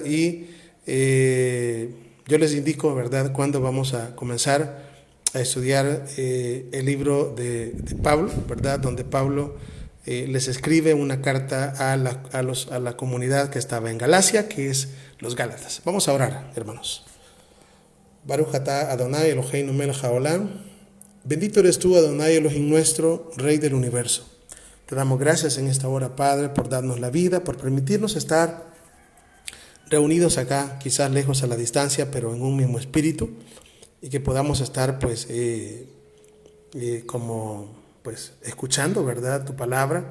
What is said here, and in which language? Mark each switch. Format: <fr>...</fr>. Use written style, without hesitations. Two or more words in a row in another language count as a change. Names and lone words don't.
<es>Y yo les indico, ¿verdad?, cuándo vamos a comenzar a estudiar el libro de Pablo, ¿verdad?, donde Pablo les escribe una carta a la comunidad que estaba en Galacia, que es los Gálatas. Vamos a orar, hermanos.</es> <he>ברוך אתה אדוני אלוהינו מלך העולם.</he> <es>Bendito eres tú,</es> <he>אדוני אלוהים</he> <es>nuestro, Rey del universo. Te damos gracias en esta hora, Padre, por darnos la vida, por permitirnos estar reunidos acá, quizás lejos a la distancia, pero en un mismo espíritu, y que podamos estar pues escuchando, ¿verdad?, tu palabra.</es>